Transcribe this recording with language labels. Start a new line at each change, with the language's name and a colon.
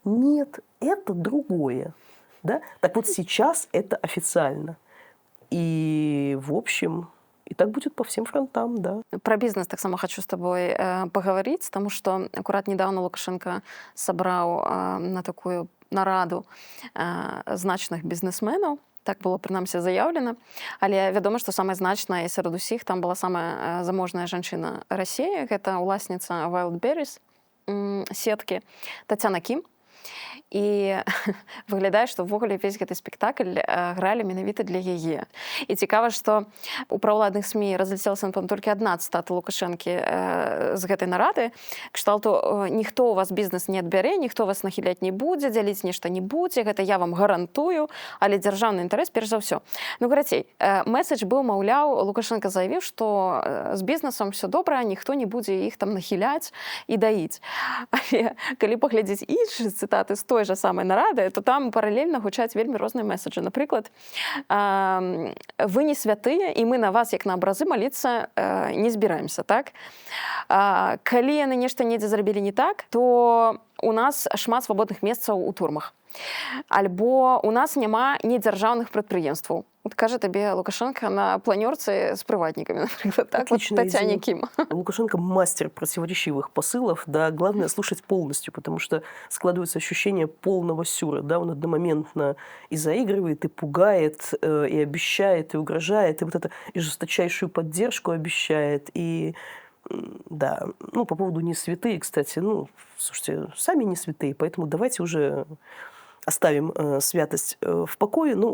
Russian: Нет, это другое. Да? Так вот сейчас это официально. И, в общем, и так будет по всем фронтам, да. Про бизнес так само хочу с тобой поговорить, потому что аккурат недавно Лукашенко собрал на такую
Belarusian: нараду значных бізнесменаў. Так было, прынамсі, заяўлена. Але вядома, што самая значная сярод усіх там была самая заможная жанчына Расіі. Гэта ўласніца Wildberries сеткі Тацяна Кім. І выглядае, што ўвогуле весь гэты спектакль гралі менавіта для яе. І цікава, што у праўладных СМІ разляцелася, напэўна, толькі адна цытата Лукашэнкі з гэтай нарады. Кшталту, ніхто у вас бізнес не адбярэ, ніхто вас нахіляць не будзе, дзяліць нешта не будзе, гэта я вам гарантую, але дзяржаўны інтарэс перш за ўсё. Карацей, месседж быў, маўляў, Лукашенко заявіў, што з бізнесам все добра, ніхто не будзе іх там нахіляць і даіць. Але калі паглядзець іншыя цытаты з той жа самай нарады, то там паралельна гучаць вельмі розныя месседжы. Напрыклад, вы не святыя, і мы на вас, як на абразы, маліцца не збіраемся, так? Калі яны нешта недзе зрабілі не так, то у нас шмат свабодных месцаў у турмах. Альбо у нас няма недзяржаўных прадпрыемстваў.
Russian: Вот
Belarusian: кажа табе
Russian: Лукашенко на планёрцы с приватниками, например, так? Вот Татьяне Ким. Лукашенко мастер противоречивых посылов, да, главное слушать полностью, потому что складывается ощущение полного сюра, да, он одномоментно и заигрывает, и пугает, и обещает, и угрожает, и вот это и жесточайшую поддержку обещает, и да, по поводу не святые, кстати, слушайте, сами не святые, поэтому давайте уже оставим святость в покое.